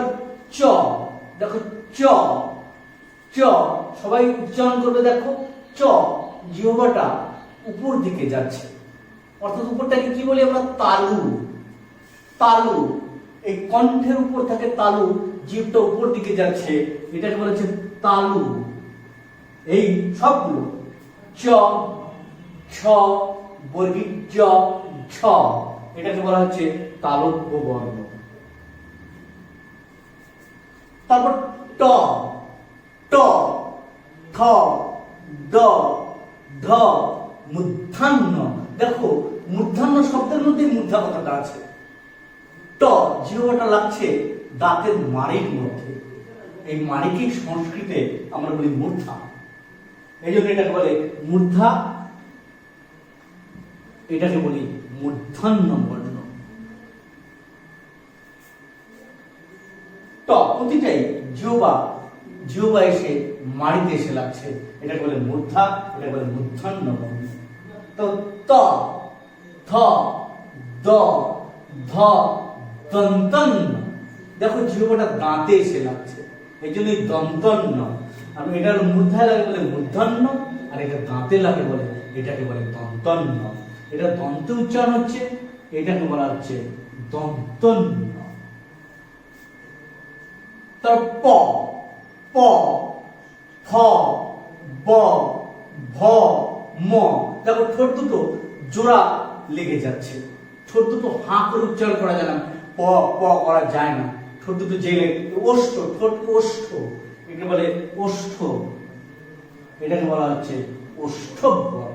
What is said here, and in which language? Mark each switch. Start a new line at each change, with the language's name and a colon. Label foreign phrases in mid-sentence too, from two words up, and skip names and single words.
Bangla: এবার চ, দেখো চ, চ সবাই উচ্চারণ করবে, দেখো চ, জিহ্বাটা উপর দিকে যাচ্ছে, অর্থাৎ উপরটাকে কি বলি আমরা? তালু। তালু, এই কণ্ঠের উপর থাকে তালু, জিহ্বাটা উপর দিকে যাচ্ছে, এটাকে বলা হচ্ছে তালু। এই সবগুলো চ, ছ, বর্গীয় জ, ছ, এটাকে বলা হচ্ছে তালব্য বর্ণ। তারপর ট, ট, থ, দ, ধ, মূর্ধন্য। দেখো মূর্ধন্য শব্দের মধ্যে মূর্ধা কথাটা আছে। ট, জিহ্বাটা লাগছে দাঁতের মাড়ির মধ্যে, এই মাড়িকে সংস্কৃতে আমরা বলি মূর্ধা, এই জন্য এটাকে বলে মূর্ধা, এটাকে বলি মূর্ধন্য বর্ণ। ট, প্রতিটাই জিহ্বা এসে মাড়িতে এসে লাগছে, এটাকে বলে মূর্ধা, এটাকে বলে মূর্ধন্য বর্ণ। তো ত, থ, দ, ধ, দন্তন্য। দেখো জিহ্বাটা দাঁতে এসে লাগছে, এই জন্য দন্তন্য। আর এটা মূর্ধায় লাগে বলে মূর্ধন্য, আর এটা দাঁতে লাগে বলে এটাকে বলে দন্তন্য। এটা দন্ত উচ্চারণ হচ্ছে, এটাকে বলা হচ্ছে দন্তন্য। তার প, প, ফ, ব, ভ, ম। দেখো ঠোঁট দুটো জোড়া লেগে যাচ্ছে, ঠোঁট দুটো হাঁ করে উচ্চারণ করা যায় না, প প করা যায় না, ঠোঁট দুটো জেলে ওষ্ঠ, ঠোঁট ওষ্ঠ, এটাকে বলে ওষ্ঠ, এটাকে বলা হচ্ছে ওষ্ঠব বর্ণ।